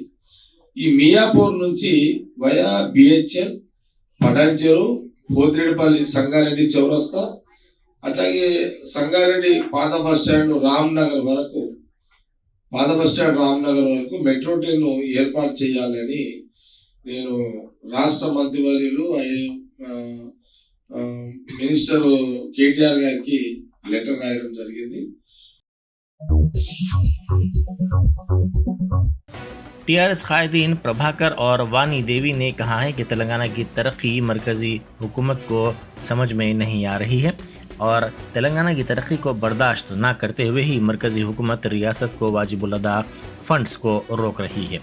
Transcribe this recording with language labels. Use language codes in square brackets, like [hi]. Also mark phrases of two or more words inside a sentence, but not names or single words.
[te] ఈ మియాపూర్ నుంచి వయా BHL, పటాన్చెరు, పోతిరెడ్డిపల్లి, సంగారెడ్డి చౌరస్తా, అట్లాగే సంగారెడ్డి పాత [en] bus stand [te] రామ్నగర్ వరకు [en] metro train [te] ఏర్పాటు చేయాలని నేను రాష్ట్ర మంత్రివర్యులు మినిస్టర్ కేటీఆర్ గారికి లెటర్ రాయడం జరిగింది। [ur] TRS قائدین پربھاکر اور وانی دیوی نے کہا ہے کہ تلنگانہ کی ترقی مرکزی حکومت کو سمجھ میں نہیں آ رہی ہے اور تلنگانہ کی ترقی کو برداشت نہ کرتے ہوئے ہی مرکزی حکومت ریاست کو واجب الادا فنڈز کو روک رہی ہے۔